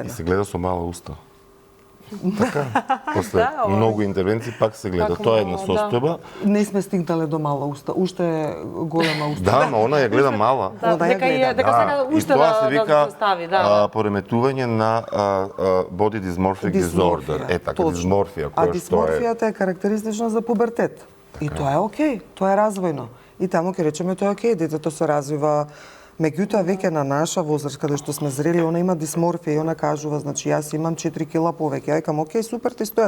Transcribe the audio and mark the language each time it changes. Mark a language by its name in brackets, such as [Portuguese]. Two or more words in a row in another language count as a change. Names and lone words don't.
[Macedonian] И се гледа со мала уста. Така, после многу интервенции пак се гледа. Тоа е една состојба. Не сме стигнале до мала уста, уште е голема уста. Да, но она ја гледа мала. Дека сега уште да се стави, пореметување на [English] body dysmorphic disorder. [Macedonian] Така, дисморфија, која што е. А дисморфијата е карактеристична за пубертет. И тоа е окей, тоа е развојно. И таму ќе речеме тоа е окей, детето се развива. Меѓутоа, веќе на наша возраст, каде што сме зрели, она има дисморфија и она кажува, значи, јас имам 4 кила повеќе. Ја викам, окей, супер, ти стојат.